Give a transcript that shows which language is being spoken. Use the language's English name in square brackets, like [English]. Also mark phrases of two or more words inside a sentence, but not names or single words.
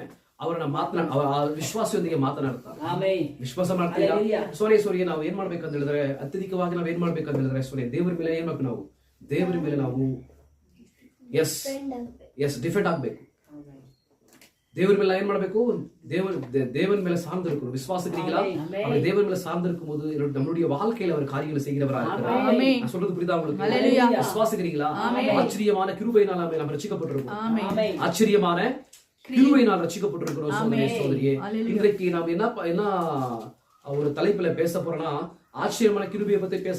[Kannada] ಅವರನ್ನ ವಿಶ್ವಾಸದೊಂದಿಗೆ ಮಾತನಾಡ್ತಾರೆ. ವಿಶ್ವಾಸ ಮಾಡ್ತೀರಾ? ಸೋನೇಶ್ವರಿಗೆ ನಾವು ಏನ್ ಮಾಡ್ಬೇಕಂತ ಹೇಳಿದ್ರೆ, ಅತ್ಯಧಿಕವಾಗಿ ನಾವ್ ಏನ್ ಮಾಡ್ಬೇಕಂತ ಹೇಳಿದ್ರೆ ಸೋನೆ ದೇವರ ಮೇಲೆ ಏನ್ ಮಾಡ್ಬೇಕು? ನಾವು ದೇವರ ಮೇಲೆ ನಾವು ಡಿಫೆಂಡ್ ಆಗ್ಬೇಕು. ದೇವರ ಮೇಲೆ ಏನ್ ಮಾಡ್ಬೇಕು? [Tamil] தேவன் மேல சார்ந்திருக்கணும். விசுவாசிக்கிறீங்களா? அவர் தேவன் மேல சார்ந்திருக்கும் போது நம்மளுடைய வாழ்க்கையில அவர் காரியங்களை செய்கிறவரா இருக்கிறார். நான் சொல்றது புரியுதா உங்களுக்கு? விசுவாசிக்கிறீங்களா? ஆச்சரியமான கிருபையினால் நாம் ரட்சிக்கப்பட்டிருக்கோம். ஆச்சரியமான கிருபையினால் ரட்சிக்கப்பட்டிருக்கிறோம். சோதரியே, இன்றைக்கு நாம் என்ன ஒரு தலைப்புல பேச போறோம்னா, ஆச்சரியமான கிருபையை பத்தி பேச.